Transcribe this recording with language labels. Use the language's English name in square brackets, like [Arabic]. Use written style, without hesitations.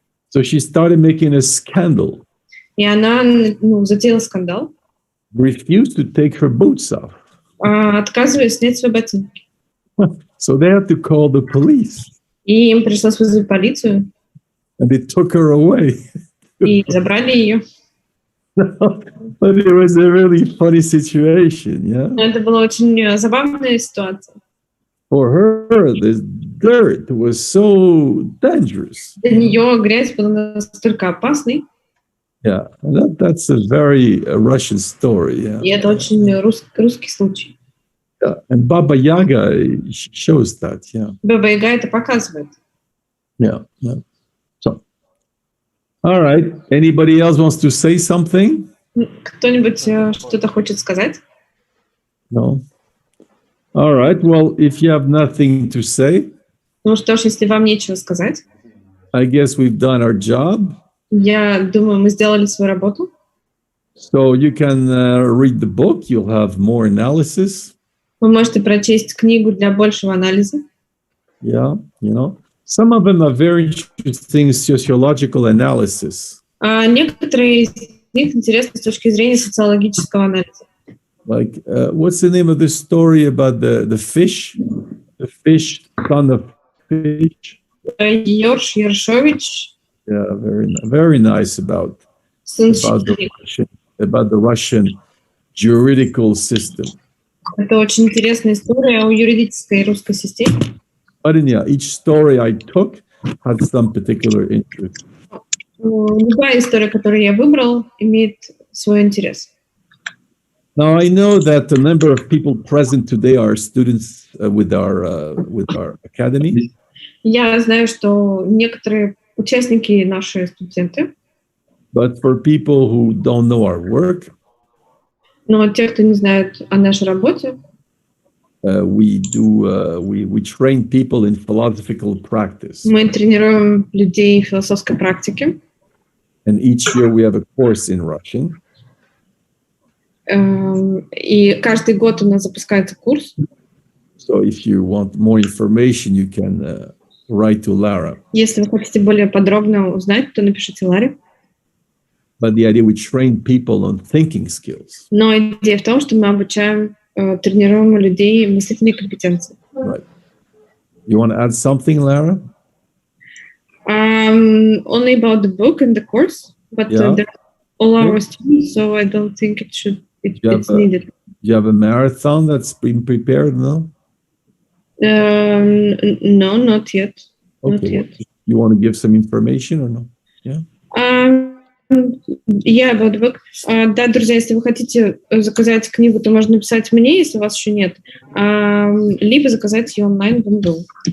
[English] So she started making a scandal. [Russian] И она затеяла скандал. [English] Refused to take her boots off. [Russian] Отказываясь снять свои ботинки. [English] So they had to call the police. [Russian] И им пришлось вызвать полицию. [English] And they took her away. [Russian] И забрали ее. [English] But it was a really funny situation, yeah? [Russian] Это была очень забавная ситуация. [English] For her, this dirt was so dangerous. [Russian] Для нее грязь была настолько опасной. [English] Yeah, that's a very Russian story. Yeah. [Russian] И это очень русский случай. [English] Yeah. And Baba Yaga shows that. Yeah. [Russian] Баба Яга это показывает. [English] Yeah. Yeah. So, all right. Anybody else wants to say something? [Russian] Кто-нибудь что-то хочет сказать? [English] No. All right. Well, if you have nothing to say, [Russian] Ну что ж, если вам нечего сказать, [English] I guess we've done our job. [Russian] я думаю, мы сделали свою работу. [English] So you can read the book. You'll have more analysis. [Russian] Вы можете прочесть книгу для большего анализа. [English] Yeah, you know, some of them are very interesting sociological analysis. [Russian] А некоторые из них интересны с точки зрения социологического анализа. [English] Like, what's the name of the story about the fish? The fish, son of fish. [Russian] Йорш Ершович. [English] Yeah, very nice about the Russian juridical system. [Russian] Это очень интересная история о юридической русской системе. [English] But yeah, each story I took had some particular interest. [Russian] Любая история, которую я выбрал, имеет свой интерес. [English] Now I know that a number of people present today are students with our academy. [Russian] Я знаю, что некоторые участники наши студенты. [English] But for people who don't know our work, [Russian] но те, кто не знает о нашей работе, [English] we train people in philosophical practice. [Russian] Мы тренируем людей в философской практике. [English] And each year we have a course in Russian. [Russian] И каждый год у нас запускается курс. [English] So if you want more information, you can write to Lara. [Russian] Если вы хотите более подробно узнать, то напишите Ларе. [English] But the idea we train people on thinking skills. [Russian] Но идея в том, что мы обучаем, тренируем людей мыслительные компетенции. [English] Right. You want to add something, Lara? Only about the book and the course, but they're all our students, so I don't think it's needed. Do you have a marathon that's been prepared? No? No, not yet. Okay. Not yet. You want to give some information or no? Yeah. Yeah, about the book. [Russian] Да, друзья, если вы хотите заказать книгу, то можно написать мне, если у вас еще нет, либо заказать ее онлайн в МГУ.